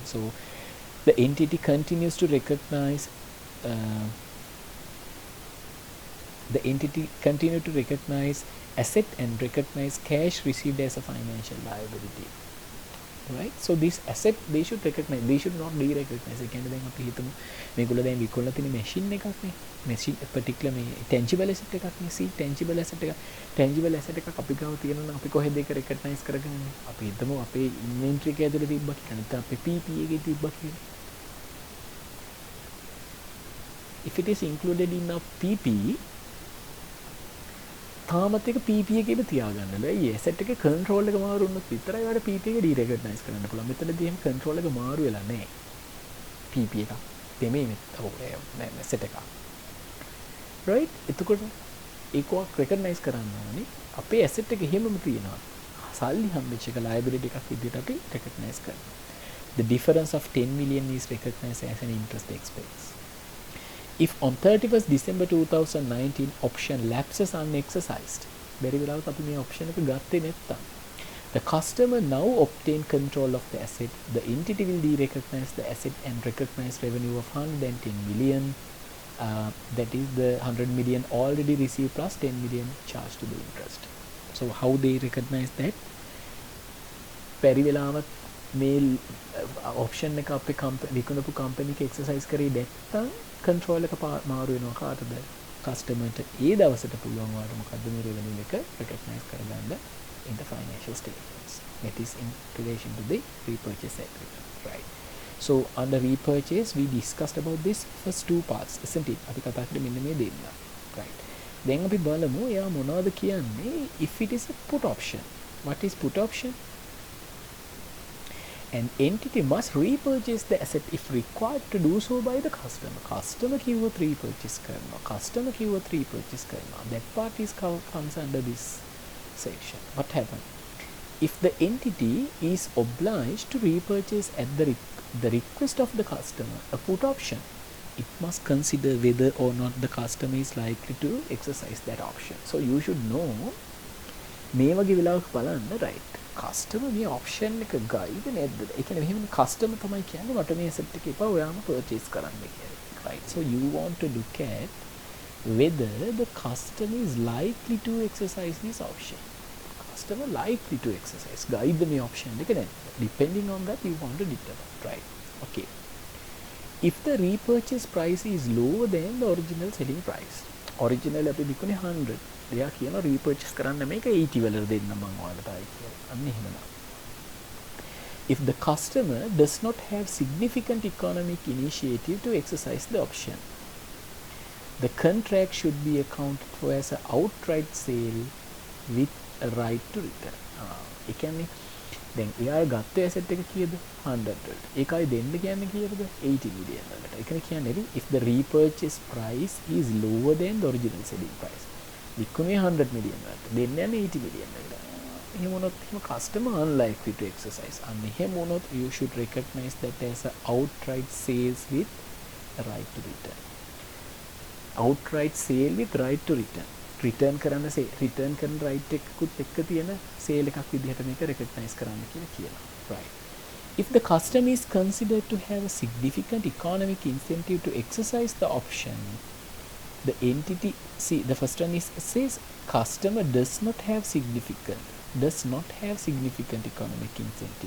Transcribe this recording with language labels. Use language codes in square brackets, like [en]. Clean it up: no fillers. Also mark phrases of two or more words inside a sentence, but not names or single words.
[en] So the entity continues to recognize asset and recognize cash received as a financial liability, right? So this asset they should recognize, they should not de-recognize. [si] ඒ කියන්නේ දැන් අපි හිතමු මේගොල්ලෝ දැන් විකුණලා තියෙන machine එකක් නේ, [en] machine particular [si] මේ [en] tangible asset [si] එකක් නේ, [en] see tangible asset [si] එකක් අපි ගාව තියෙනවා නම් අපි කොහෙද ඒක recognize කරගන්නේ? අපි හිතමු අපේ inventory එක ඇතුලේ තිබ්බා කියලා, නැත්නම් අපේ PPE එකේ තිබ්බා කියලා. [en] If it is included in a PPE, [si] තාමත් එක PPE එකේම තියාගන්න බෑ. ඒ asset එකේ control එක මාරු වුණොත් විතරයි ඔයාලට PPE එක de-recognize කරන්න පුළුවන්. මෙතනදී එහෙම control එක මාරු වෙලා නැහැ. PPE එක දෙමේ asset එක. right? එතකොට ඒක recognize කරන්න ඕනේ. අපේ asset එක එහෙමම තියෙනවා. සල්ලි හම්බෙච්ච එක liability එකක් විදිහට අපි recognize කරනවා. [en] The difference of 10 million is recognized as an interest expense. If on 31st December 2019 option lapses unexercised, very well [si] අපි මේ option එක ගත්තේ නැත්තම්, [en] the customer now obtain control of the asset, the entity will de-recognize the asset and recognize revenue of 110 million. That is the 100 million already received plus 10 million charged to the interest. So how they recognize that? [si] very වෙලාවත් මේ option එක අපේ විකුණපු company එක exercise කරේ නැත්තම් control එක මාරු වෙනවා කාටද? customerට ඒ දවසට පුළුවන් වාට මොකද්ද මේ revenue එක recognize කරගන්න [en] in the financial statements. That is in relation to the repurchase agreement, right? So under repurchase we discussed about this first two parts, isn't it? [si] අපි කතා කරේ මෙන්න මේ දෙන්න, right? දැන් අපි බලමු එයා මොනවද කියන්නේ [en] if it is a put option. What is put option? An entity must repurchase the asset if required to do so by the customer. Customer කිව්වොත් repurchase කරනවා. Customer කිව්වොත් repurchase කරනවා. That part is comes under this section. What happened? If the entity is obliged to repurchase at the request of the customer, a put option, it must consider whether or not the customer is likely to exercise that option. So you should know [si] මේ වගේ වෙලාවක බලන්න, [en] right? [si] customer මේ option එක ගයිද නැද්ද? ඒ කියන්නේ මෙහෙම customer තමයි කියන්නේ මට මේ asset එක එපා ඔයාම purchase කරන්න කියලා. [en] Right? So you want to look at whether the customer is likely to exercise this option. Customer likely to exercise. Guide the option. Depending on that, you want to determine. Right? Okay. If the repurchase price is lower than the original selling price, original [si] අපි විකුණේ [en] 100. [si] එයා කියනවා repurchase කරන්න මේක 80 වලට දෙන්න මම ඔයාලට ආයි කියලා. අන්න එහෙමනම්. [en] If the customer does not have significant economic initiative to exercise the option, the contract should be accounted for as an outright sale with a right to return. [si] ඒ කියන්නේ දැන් එයා ගත්ත asset එක කීයද? 100 වලට. ඒකයි දෙන්න කියන්නේ කීයද? 80 million වලට. ඒ කියන්නේ [en] if the repurchase price is lower than the original selling price. [si] විකුණේ 100 million වලට. දෙන්න යන්නේ 80 million වලට. එහෙම වුණොත් එහෙම [en] customer unlikely to exercise. [si] අන්න එහෙම වුණොත් [en] you should recognize that as a outright sales with a right to return. Outright sale with right to return. [si] return කරන right එකකුත් එක්ක තියෙන sale එකක් විදිහට මේක recognize කරන්න කියලා කියනවා. [en] Right. If the customer is considered to have a significant economic incentive to exercise the option, the entity, see the first one is says customer does not have significant economic incentive.